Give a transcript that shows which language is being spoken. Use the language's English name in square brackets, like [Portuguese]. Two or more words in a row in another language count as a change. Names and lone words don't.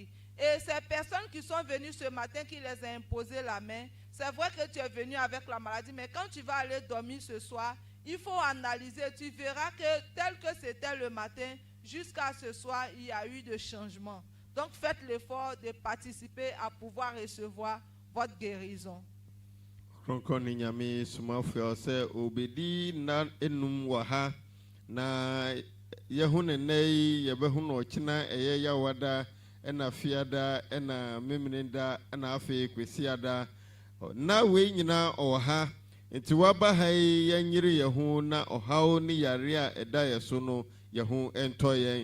[French] Et ces personnes qui sont venues ce matin, qui les a imposé la main, c'est vrai que tu es venu avec la maladie, mais quand tu vas aller dormir ce soir, il faut analyser. Tu verras que tel que c'était le matin, jusqu'à ce soir, il y a eu de changements. Donc faites l'effort de participer à pouvoir recevoir votre guérison. [Akan] Ɔkrɔnkrɔnyi Nyame Somafo sɛ obedi na enum wɔ ha na yehu ne nei yebehu no ɔkyena ɛyɛ yawada ɛna fiada ɛna memneda ɛna afi kwesiada na we nyina ɔwɔ ha nti waba ha yɛnyere yehu na ɔhaw ne yare a ɛda yɛ so no yehu ɛntɔ yɛn.